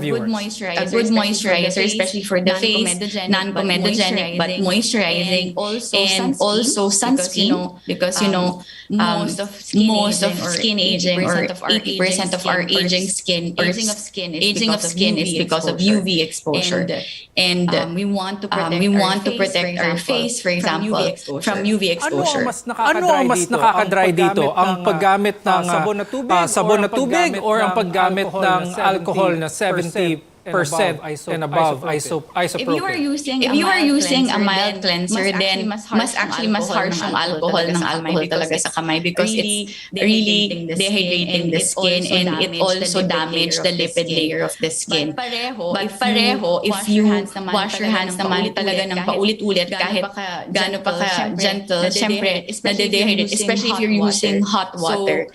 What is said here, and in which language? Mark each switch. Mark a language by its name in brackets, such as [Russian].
[English] A good moisturizer, especially for the face, non-comedogenic but moisturizing, and also sunscreen because most of skin aging or 80% of our aging of skin is because of UV exposure. And we want to protect our face, for example, from UV exposure. [Filipino] Ano ang mas nakaka-dry dito? Ang paggamit ng sabon na tubig or ang paggamit ng alcohol na 70% and above isopropyl? [English] If you are using a mild cleanser, then mas harsh yung alcohol [Filipino] talaga sa kamay [English] because it's really dehydrating the skin and it also damage the lipid layer of the skin. But pareho, if you wash your hands [Filipino] naman talaga ng paulit-ulit kahit gaano pa ka [English] gentle, syempre nade-dehydrate, especially if you're using hot water.